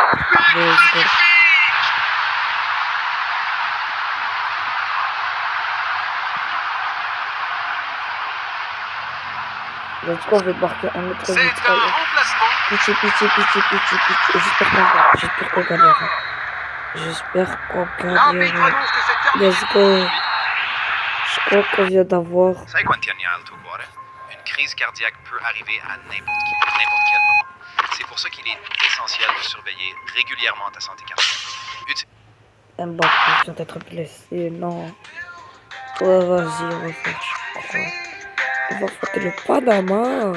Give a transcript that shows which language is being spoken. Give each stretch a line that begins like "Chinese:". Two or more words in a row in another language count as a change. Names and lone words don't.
French: En tout cas, on va marquer un autre C'est but. un remplacement. Pitié. J'espère qu'on gagnera. J'espère qu'on L'arbitre gagnera. annonce que c'est terminé.
English: Let's go.
French: Je crois qu'on vient d'avoir.
Italian: Sai quanti anni ha il tuo cuore?
French: Une crise cardiaque peut arriver à n'importe quel moment. C'est pour ça qu'il est essentiel de surveiller régulièrement ta santé cardiaque. Mbappé vient d'être blessé, non. Ouais, vas-y, on va faire, je crois. On va affronter le Panama.